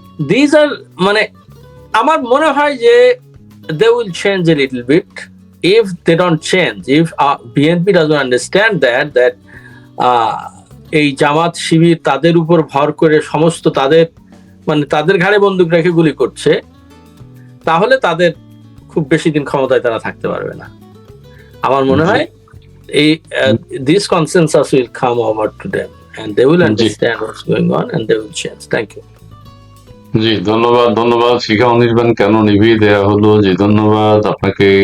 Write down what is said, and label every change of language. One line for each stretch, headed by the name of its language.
Bangla: This আর মানে আমার মনে হয় যে
English: they will change a little bit if they don't change, if BNP doesn't understand that
Bangla: এই জামাত শিবির তাদের উপর ভর করে সমস্ত তাদের ঘাড়ে বন্দুক রেখে গুলি করছে, তাহলে তাদের খুব বেশি দিন ক্ষমতায় তারা থাকতে পারবে না। আমার মনে হয় এই
English: this consensus will come over to them and they will understand what's going on and they will change. Thank you.
Bangla: জি, ধন্যবাদ। শিখা অনির্বাণ কেন নিভিয়ে দেয়া হলো, জি ধন্যবাদ আপনাকে।